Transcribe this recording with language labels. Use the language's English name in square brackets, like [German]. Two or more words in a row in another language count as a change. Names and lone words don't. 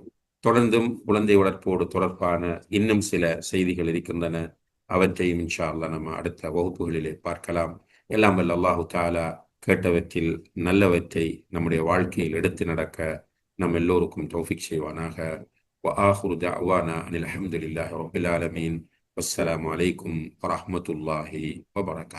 [Tamil] தொடர்ந்தும் குழந்தை வளர்ப்போடு தொடர்பான இன்னும் சில செய்திகள் இருக்கின்றன. அவற்றையும் [Arabic] إن شاء الله [Tamil] நம்ம அடுத்த வகுப்புகளிலே பார்க்கலாம். எல்லாம் வல்ல [Arabic] الله تعالى [Tamil] கேட்டவற்றில் நல்லவற்றை நம்முடைய வாழ்க்கையில் எடுத்து நடக்க நம் எல்லோருக்கும் தௌஃபீக் செய்வானாக. [Arabic] وآخر دعوانا أن الحمد لله رب العالمين. والسلام عليكم ورحمة الله وبركاته.